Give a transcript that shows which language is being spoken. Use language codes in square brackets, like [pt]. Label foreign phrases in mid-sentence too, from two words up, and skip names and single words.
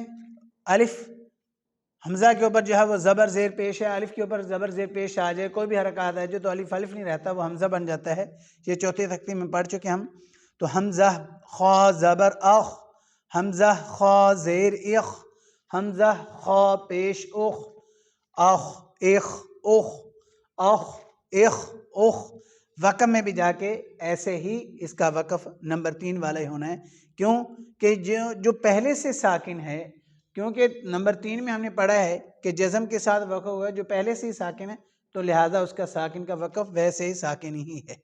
[ur] الف، حمزہ کے اوپر جو ہے وہ زبر زیر پیش ہے، الف کے اوپر زبر زیر پیش آ جائے، کوئی بھی حرکات آ جائے تو الف الف نہیں رہتا، وہ حمزہ بن جاتا ہے۔ یہ چوتھی تختی میں پڑھ چکے ہم۔ تو حمزہ خا زبر اخ، حمزہ خا زیر اخ، حمزہ خا پیش اخ، اخ اخ اخ، اخ اخ اخ۔ وقف میں بھی جا کے ایسے ہی اس کا وقف نمبر 3 والا ہی ہونا ہے، کیوں کہ جو پہلے سے ساکن ہے، کیونکہ نمبر 3 میں ہم نے پڑھا ہے کہ جزم کے ساتھ وقف ہوا جو پہلے سے ہی ساکن ہے، تو لہٰذا اس کا ساکن کا وقف ویسے ہی ساکن ہی ہے۔